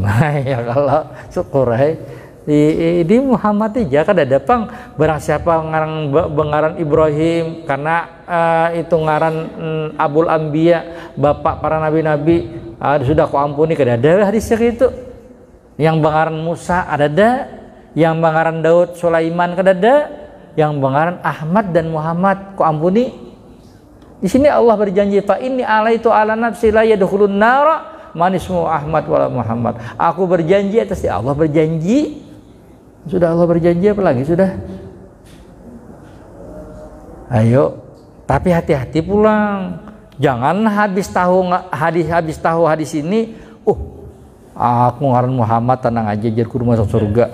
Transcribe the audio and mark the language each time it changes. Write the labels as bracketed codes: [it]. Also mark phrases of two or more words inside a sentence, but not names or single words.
[bjn] Ya kalau syukur di Muhammad aja kada dapang barang siapa ngaran Ibrahim karena itu ngaran Abul Anbiya, bapak para nabi-nabi, sudah ku ampuni kada ada hadisnya gitu. Yang bangaran Musa ada, yang bangaran Daud Sulaiman kada ada, yang bangaran Ahmad dan Muhammad ku ampuni. Di sini Allah berjanji, [ar] فإني آليت على نفسي لا يدخل النار من اسمه أحمد ولا محمد. [bjn] Aku berjanji atas dia. Allah berjanji. Sudah Allah berjanji apa lagi sudah? Ayo, tapi hati-hati pulang. Jangan habis tahu hadis ini, aku ngaran Muhammad tenang aja jar kudu masuk surga.